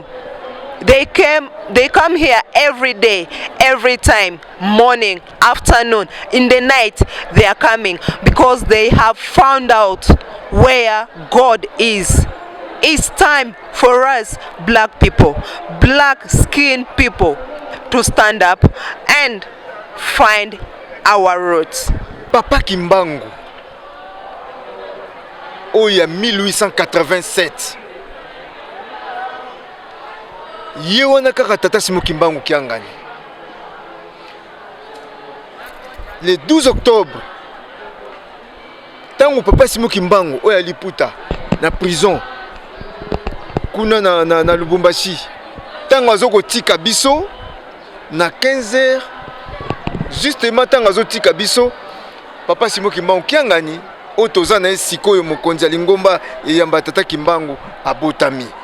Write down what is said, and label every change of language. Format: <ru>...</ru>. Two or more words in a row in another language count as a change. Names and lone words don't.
<en>They come here every day, every time, morning, afternoon, in the night. They are coming because they have found out where God is. It's time for us, black people, black skinned people, to stand up and find our roots.</en> <ln>Papa Kimbangu, oya 1887. Ye wana kaka Tata Simon Kimbangu Kiangani.</ln> <fr>Le 12 octobre,</fr> <ln>tango Papa Simon Kimbangu oya liputa na prison kuna na Lubumbashi, tango azoko tika biso na 15h justement tanga zotika biso papa Simon Kimbangu kiangani otoza na sikoyo mokonzi ya Lingomba eyamba tata Kimbangu abotami</ln>